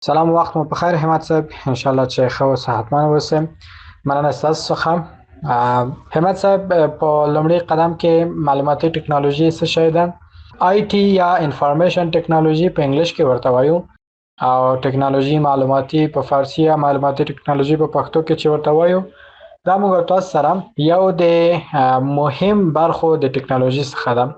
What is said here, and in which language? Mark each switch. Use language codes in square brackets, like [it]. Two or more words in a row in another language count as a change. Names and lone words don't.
[ps] سلام و وقت مو بخیر همت صاحب، انشالله چې ښه او صحتمند اوسئ. مننه ستاسو څخه. همت صاحب، په لومړي قدم کې معلوماتي ټکنالوژي څه شی ده؟ آی ټي یا انفارمیشن ټکنالوژي په انګلیش کې ورته وایو، او ټکنالوژي معلوماتي په فارسي یا معلوماتي ټکنالوژي په پښتو کې چې ورته وایو، دا موږ تاسو سره یو د مهم برخو د ټکنالوژي څخه ده.